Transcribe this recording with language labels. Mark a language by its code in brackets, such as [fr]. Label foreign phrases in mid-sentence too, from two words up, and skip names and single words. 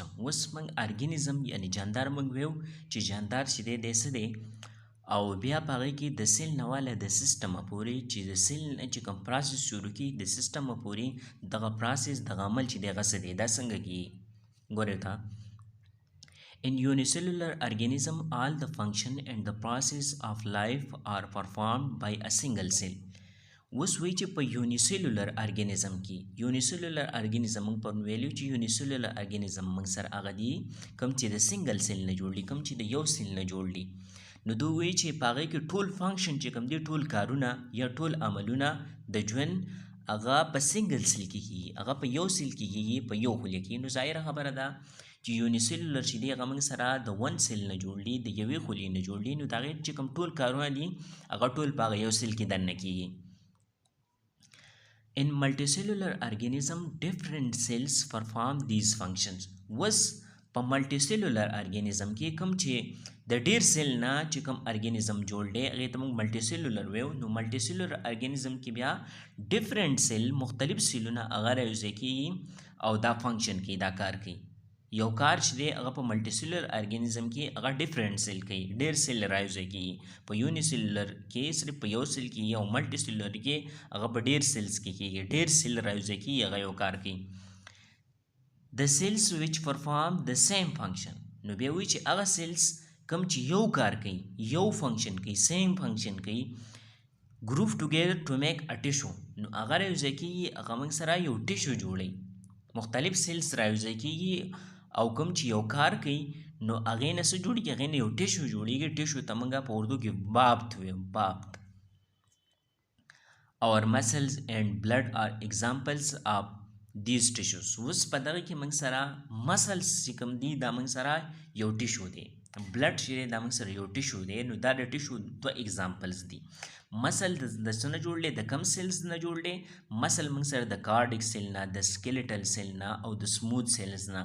[ps] اوس موږ ارګانیزم یعنی جاندار موږ ویو چې جاندار چې دی دی څه دی، او بیا په هغې کې د سیل نه واله د سیسټمه پورې چې د سیل نه چې کوم پراسس شروع کي د سیسټمه پورې دغه پراسس دغه عمل چې دی هغه څه دی، دا څنګه کېږي ګورئ ته. [en] In unicellular organism all the function and the process of life are performed by a single cell. [ps] اوس وایي چې په [en] unicellular organism [ps] کې [en] unicellular organism [ps] موږ پرون ویلو چې [en] unicellular organism [ps] موږ سره هغه دي کوم چې د [en] single cell [ps] نه جوړ دي، کوم چې د یو سیل نه جوړ دي. نو دوی وایي چې په هغې کې ټول فنکشن چې کوم دي، ټول کارونه یا ټول عملونه د ژوند هغه په [en] single cell [ps] کې کېږي، هغه په یو سیل کې کېږي، په یو خلیه کې. نو ظاهره خبره ده چې یونیسلولر چې دی هغه موږ سره د [en] one cell [ps] نه جوړ دي، د یوې خلیې نه جوړ دي. نو د هغې چې کوم ټول کارونه دي هغه ټول په هغه یو سیل کې دننه کېږي. [en] In multicellular organism different cells perform these functions. [ps] وس په [en] multicellular organism [ps] کې کوم چې د ډیر سیل نه چې کوم ارګانیزم جوړ دی هغې ته موږ ملټیسلولر ویو. نو [en] multicellular organism [ps] کې بیا [en] different cell [ps] مختلف سیلونه هغه رایوځای کېږي او دا فنکشن کوي، دا کار کوي. یو کار چې دی هغه په [en] multicellular organism [ps] کې هغه [en] different cell [ps] کوي، ډیر سیل رایوځای کېږي. په یونیسلولر کې صرف په یو سیل کېږي او ملټیسلولر کې هغه په ډیر سیلز کې کېږي، ډیر سیل رایوځای کېږي، هغه یو کار کوي. [en] The cells which perform the same function. [ps] نو بیا وایي چې هغه سیلز کوم چې یو کار کوي، یو فنکشن کوي، [en] same function [ps] کوي، [en] group together to make a tissue. [ps] نو هغه رایوځای کېږي، هغه موږ سره یو ټیشو جوړوي. مختلف سیلز رایوځای کېږي او کوم چې یو کار کوي نو هغې نه څه جوړېږي، هغې نه یو ټیشو جوړېږي. ټیشو ته موږ په اردو کې بابت ویو، بابت. [en] Our muscles and blood are examples of these tissues. [ps] اوس په دغه کې موږ سره مسلس چې کوم دي دا موږ سره یو ټیشو دی. بلډ چې دا موږ سره یو ټیشو دی، نو دا د ټیشو دوه اگزامپلز دي. مسل د څه نه جوړ دی؟ د کم سیلز نه جوړ دی؟ مسل موږ سره د [en] cardiac cell [ps] نه، د [en] skeletal cell [ps] نه او د [en] smooth cells [ps] نه.